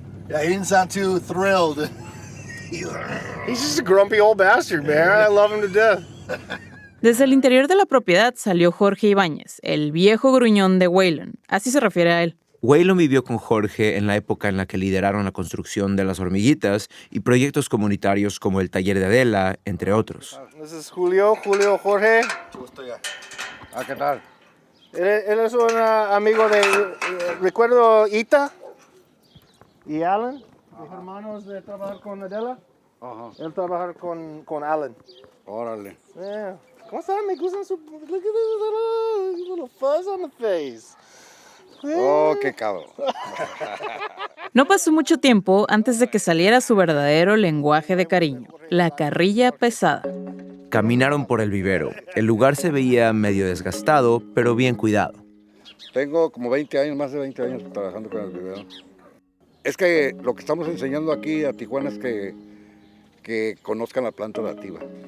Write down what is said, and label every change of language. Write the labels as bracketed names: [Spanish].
[English] Yeah, he didn't sound too thrilled. He's just a grumpy old bastard, man. I love him to death. [Spanish] Desde el interior de la propiedad salió Jorge Ibáñez, el viejo gruñón de Whelan. Así se refiere a él. Whelan vivió con Jorge en la época en la que lideraron la construcción de Las Hormiguitas y proyectos comunitarios como el Taller de Adela, entre otros. [English] This is Julio, Jorge. [Spanish] Gusto ya. ¿Qué tal? Él es un amigo de... recuerdo Ita y Alan, los hermanos de trabajar con Adela. Ajá. Él trabaja con Alan. Órale. Yeah. ¿Cómo están? Me gustan su... [English] Look at this little fuzz on the face. [Spanish] Oh, qué cabrón. No pasó mucho tiempo antes de que saliera su verdadero lenguaje de cariño, la carrilla pesada. Caminaron por el vivero. El lugar se veía medio desgastado, pero bien cuidado. Tengo como 20 años, más de 20 años trabajando con el vivero. Es que lo que estamos enseñando aquí a Tijuana es que conozcan la planta nativa.